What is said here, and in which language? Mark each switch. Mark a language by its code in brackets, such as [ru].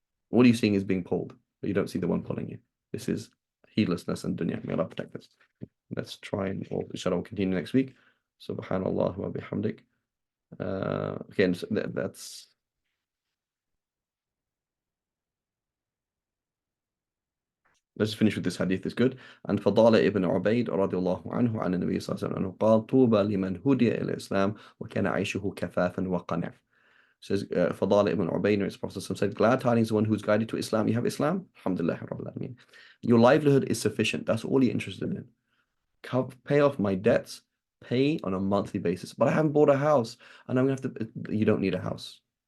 [en] All you're seeing is being pulled, but you don't see the one pulling you. This is heedlessness and dunya. May Allah protect us. Let's try and, or inshallah, we'll continue next week. Subhanallah wa bihamdik. Again, so that's. Let's finish with this hadith. It's good. [ar] And Fadala ibn Ubayd radiallahu anhu عن النبي صلى الله عليه وسلم قال طوبى لمن هدي إلى الإسلام وكان عيشه كفافا وقنع. [en] Says Fadala ibn Ubayd, his Prophet said, glad tidings the one who's guided to Islam. You have Islam? Alhamdulillah Rabbil Alameen. Your livelihood is sufficient. That's all you're interested in. Pay off my debts. Pay on a monthly basis. But I haven't bought a house, and I'm gonna have to. You don't need a house.